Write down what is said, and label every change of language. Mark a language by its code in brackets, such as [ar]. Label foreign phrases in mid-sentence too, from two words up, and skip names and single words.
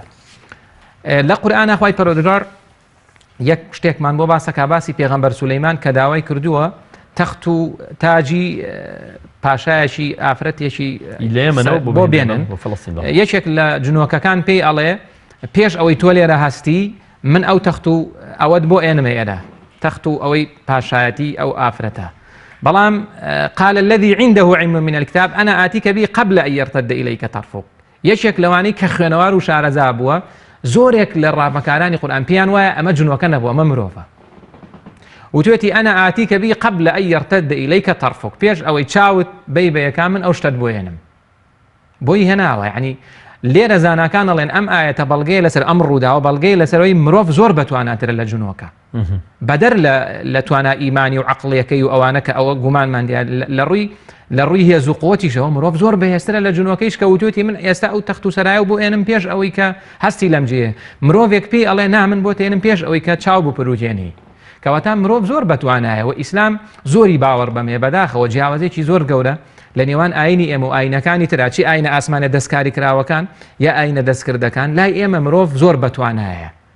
[ckb] لە قورئانە خوای پەروەردگار یەک شتێکمان بۆ باسەکە باسی پێغەمبەر سولەیمان کە داوای کردووە تەخت و تاجی پاشایەکی ئافرەتێکی بۆ بێنن یەکێک لە جنۆکەکان پێی ئەڵێ پێش ئەوەی تۆ لێرە هەستی من ئەو تەخت و ئەوەت بۆ ئێنمە ئێرە تەخت و ئەوەی پاشایەتی ئەو ئافرەتە بەڵام [ar] قال الذي عنده علم من الكتاب أنا آتيك به قبل أن يرتد إليك طرفك [ckb] یەکێک لەوانەی کە خوێنەوار و شارەزا بووە زۆرێک لە ڕامەکارانی قورئان پێیان وایە ئەمە جنۆکە نەبووە ئەمە مرۆڤە وتوێتی [ar] أنا آتيك به قبل أن يرتد إليك [ckb] طرفك پێش ئەوەی چاوت بەی بەیەکان من ئەو شتت بۆ هێنم بۆی هێناوە یعنی لێرە زاناکان ئەڵێن ئەم ئاەتە بەڵگەی لەسەر ئەم ڕووداوە بەڵگەی لەسەرەوەی مرۆڤ زۆر بەتواناترە لە جنۆکە بەدەر لە توانە ئیمانی و عەقڵیەکەی و ئەوانە کە ئەوە گومانمان لە ڕووی هێز و قووەتیشەوە مرۆڤ زۆر بەهێزترە لە جنۆکەیش کە وتوێتی من ئێستا ئەو تەخت و سەرایە بۆ ئێنم پێش ئەوەی کە هەستی لەم جێ مرۆڤێک پێی ئەڵێ نا من بۆ تێنم پێش ئەوەی کە چاو بپروجێنی کەواتە مرۆڤ زۆر بەتوانایە و ئیسلام زۆری باوەڕ بەمێ بەداخەوە جیاوازێکی زۆر گەورە لە نێوان ئاینی ئێمە و ئاینەکانی تراچی ئاینە ئاسمانە دەستکاری کراوەکان یا ئاینە دەستکردەکان لای ئێمە مرۆڤ زۆر بەتوانایە